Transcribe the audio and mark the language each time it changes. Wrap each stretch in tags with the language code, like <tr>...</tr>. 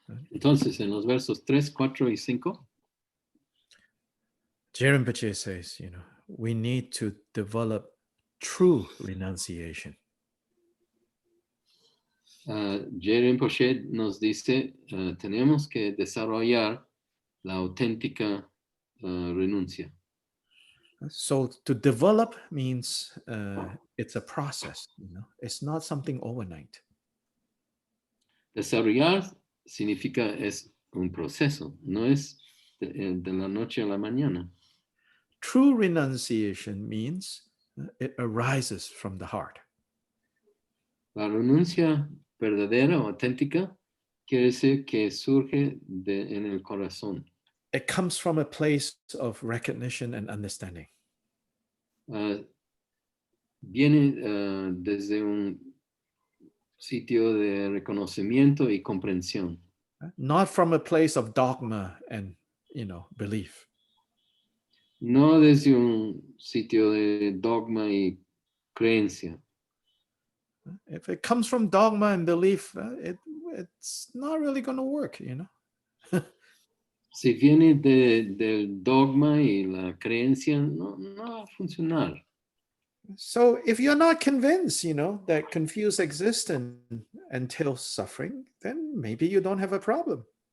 <es>Entonces, en los versos 3, 4 y 5,</es> <en>Rinpoche says, we need to develop true renunciation.</en> <es>Rinpoche nos dice, tenemos que desarrollar la auténtica renuncia.</es> <en>So to develop means it's a process, it's not something overnight.</en> <es>Desarrollar significa es un proceso, no es de la noche a la mañana.</es> <en>True renunciation means it arises from the heart.</en> <es>La renuncia verdadera o auténtica quiere decir que surge en el corazón.</es> <en>It comes from a place of recognition and understanding.</en> <es>Viene desde un sitio de reconocimiento y comprensión.</es> <en>Not from a place of dogma and, belief.</en> <es>No desde un sitio de dogma y creencia.</es> <en>If it comes from dogma and belief, it's not really going to work,</en> <es>Si viene del dogma y la creencia, no va a funcionar.</es> <en>So if you're not convinced, that confused exists until suffering, then maybe you don't have a problem.</en>